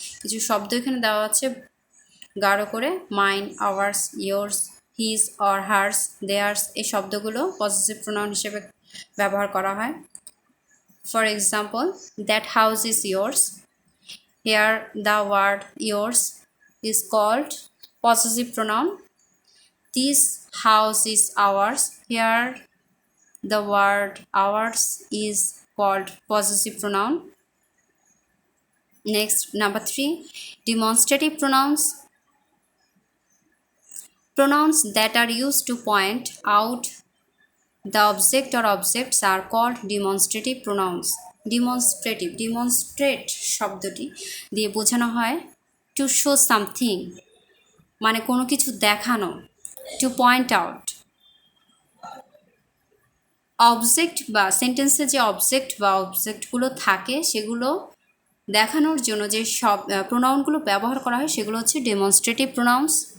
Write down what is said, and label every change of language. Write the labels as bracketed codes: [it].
[bn] কিছু শব্দ এখানে দেওয়া আছে গাঢ় করে, mine, hours, yours, his or hertz, there's, এই শব্দগুলো পজিটিভ প্রোনাউন হিসেবে ব্যবহার করা হয়। [en] For example, that house is yours, here the word yours is called positive pronoun. This house is ours, here the word ours is called possessive pronoun. Next, number 3, demonstrative pronouns. Pronouns that are used to point out the object or objects are called demonstrative pronouns. [bn] demonstrate শব্দটি দিয়ে বোঝানো হয় [en] to show something, [bn] মানে কোনো কিছু দেখানো, [en] to point out। [bn] Object বা সেন্টেন্সে যে অবজেক্ট বা অবজেক্টগুলো থাকে সেগুলো দেখানোর জন্য যে সব প্রোনাউনগুলো ব্যবহার করা হয় সেগুলো হচ্ছে ডেমনস্ট্রেটিভ প্রোনাউন্স।